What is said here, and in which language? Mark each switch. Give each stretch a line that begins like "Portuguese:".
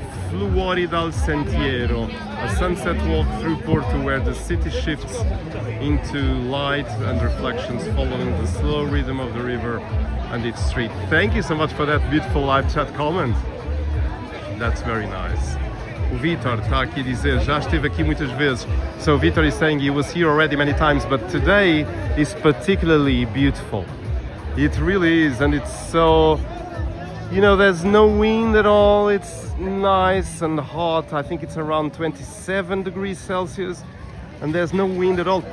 English: Floridal Sentiero, a sunset walk through Porto where the city shifts into light and reflections following the slow rhythm of the river and its street. Thank you so much for that beautiful live chat comment. That's very nice.
Portuguese: O Vitor está aqui a dizer, já esteve aqui muitas vezes.
English: So Vitor is saying he was here already many times, but today is particularly beautiful. It really is, and it's so, you know, there's no wind at all. It's nice and hot. I think it's around 27 degrees Celsius, and there's no wind at all.